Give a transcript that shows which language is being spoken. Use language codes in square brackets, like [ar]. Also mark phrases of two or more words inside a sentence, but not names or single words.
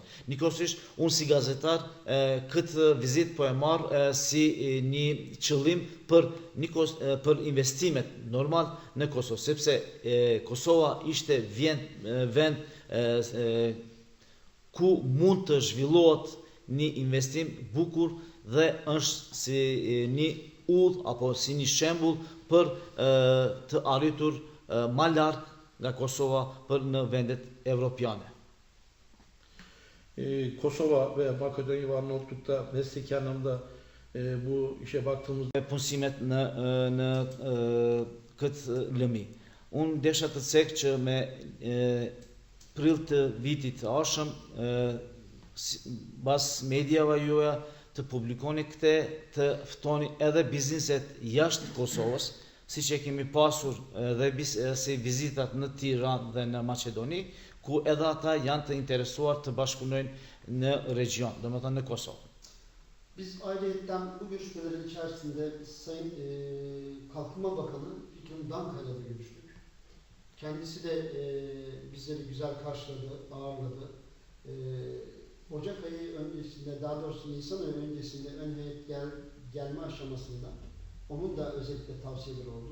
[sq] Njëkohësisht, unë si gazetar këtë vizitë po e marr si një qëllim për investimet normal në Kosovë, sepse Kosova ishte vend ku mund të zhvillohet një investim bukur dhe është si një udhë apo si një shembull për të arritur më lart nga Kosova për në vendet evropiane. [tr] Kosova ve Makedonya ve Arnavutluk'ta mesleki anlamda bu işe baktığımızda [sq] Punësimet në këtë lëmi. Unë desha të cek që me prill të vitit të ardhshëm bas medjave juaja të publikoni këte, të ftoni edhe bizneset jashtë Kosovës, si që kemi pasur edhe si vizitat në Tiranë dhe në Maqedoni, ku edhe ata janë të interesuar të bashkëpunojnë në region, domethënë në Kosovë. [tr] Biz ayrıyetten bu görüşmelerin içerisinde Sayın Kalkınma Bakanı Fikrim Danka'yla da görüştük. Kendisi de bizleri güzel karşıladı, ağırladı. Ocak ayı öncesinde, daha doğrusu Nisan ayı öncesinde ön heyet gelme aşamasında onun da özellikle tavsiyeleri oldu.